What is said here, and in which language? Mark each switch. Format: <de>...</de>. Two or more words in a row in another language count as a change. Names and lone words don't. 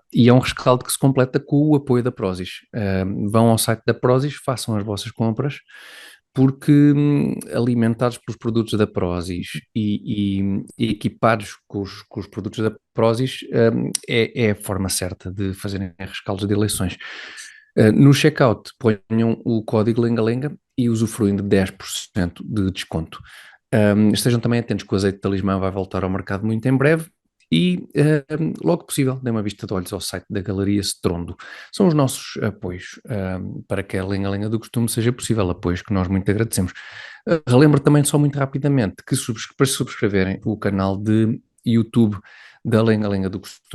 <pt>E é um rescaldo que se completa com o apoio da Prozis. Vão ao site da Prozis, façam as vossas compras, porque alimentados pelos produtos da Prozis e equipados com os produtos da Prozis, é a forma certa de fazerem rescaldos de eleições. No checkout, ponham o código Lenga-Lenga e usufruem de 10% de desconto. Estejam também atentos que o azeite de talismã vai voltar ao mercado muito em breve e logo possível dê uma vista de olhos ao site da Galeria Strondo. São os nossos apoios para que a Lenga-Lenga do Costume seja possível, apoios que nós muito agradecemos. Relembro também só muito rapidamente que para subscreverem o canal de YouTube da Lenga-Lenga do Costume.</pt>